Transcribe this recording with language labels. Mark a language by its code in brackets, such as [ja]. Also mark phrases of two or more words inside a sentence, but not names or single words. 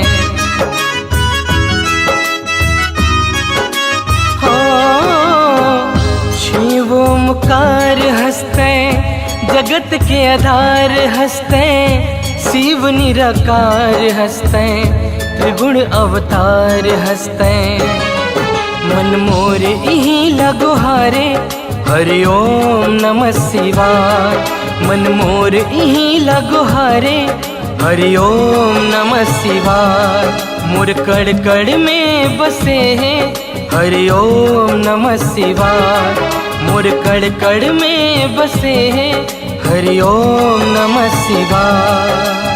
[hne] शिव ओमकार हंसते जगत के आधार हंसते, शिव निराकार हंसते त्रिगुण अवतार हंसते। मन मोर इही लगो हारे [sa] हरि ओम नमः शिवाय। [hne] मन मोर इही लगो हारे [sa] हरि ओम नमः शिवाय। [hne] मोर कड़ कड़ में बसे है [sa] हरि ओम नमः शिवाय। [hne] मोर कड़ कड़ में बसे है [sa] हरि ओम नमः शिवाय।